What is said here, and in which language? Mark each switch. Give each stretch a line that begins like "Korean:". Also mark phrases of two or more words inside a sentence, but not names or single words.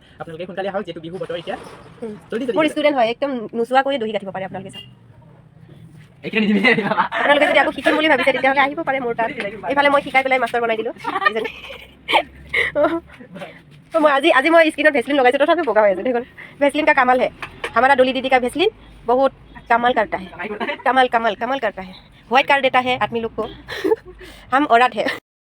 Assamese: আপোনালোকে সোনকালে আহক, যিহেতু বিহু বতৰ এতিয়া। মোৰ ষ্টুডেণ্ট হয়, একদম নোচোৱাকৈ দহি গাঁঠিব পাৰে আপোনালোকে চাওক। আপোনালোকে যদি আকৌ শিকিম বুলি ভাবিছে তেতিয়াহ'লে আহিব পাৰে মোৰ তাত। এইফালে মই শিকাই পেলাই মাষ্টাৰ বনাই দিলোঁ। আজি মই স্কিনত ভেচলিন লগাইছোঁ, তথাপিও বগা হৈ আছে দেখোন।
Hindi: वैसलीन का कमाल है, हमारा डोली दीदी का ভেচলিন बहुत कमाल करता है, कमाल करता है। व्हाइट कर देता है आदमी लोग को, हम औरत है।